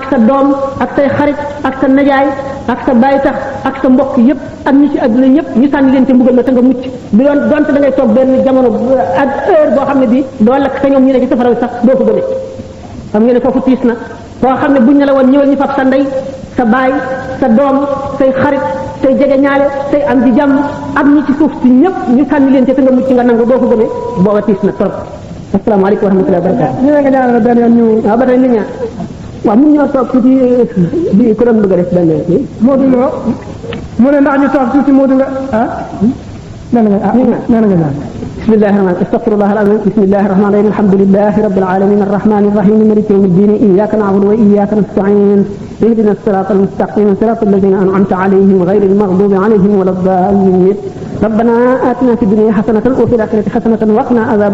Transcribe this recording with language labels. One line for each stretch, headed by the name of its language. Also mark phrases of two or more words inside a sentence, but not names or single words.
Wolof: sa doom ak say xarit ak sa najaay ak sa baay tax ak sa mbokk yépp ak ñi ci àdduna ñëpp ñu sànni leen te mbugal ma te nga mucc bi doon donte da ngay toog benn jamono ak heure boo xam ne bii doo lakk te ñoom ñu ne ci safara sax doo ko gëmee xam ngeen ne foofu tiis na koo xam ne buñ ne la woon ñëwal ñu fab sa ndey sa baay sa doom say xarit say jege ñaale say am di jàmm ak ñi ci suuf si ñëpp ñu sànni leen te nga mucc nga nangu doo ko gëmee booba tiis na trop
Arabic: السلام عليكم ورحمة الله وبركاته
Wolof: ñu ne nga ñaanal benn yoon ñu waaw ba tey nit ñaa waaw mun ñoo toog tuuti di ko doon bëgg a def benn Modou Lo mu ne ndax ñu toog tuuti Modou nga nee na nga ñaan
Arabic: بسم الله الرحمن الرحيم استغفر الله العظيم بسم الله الرحمن الرحيم الحمد لله رب العالمين الرحمن الرحيم مالك يوم الدين اياك نعبد واياك نستعين اهدنا الصراط المستقيم صراط الذين انعمت عليهم غير المغضوب عليهم ولا الضالين ربنا آتنا في الدنيا حسنة وفي الآخرة حسنة وقنا عذاب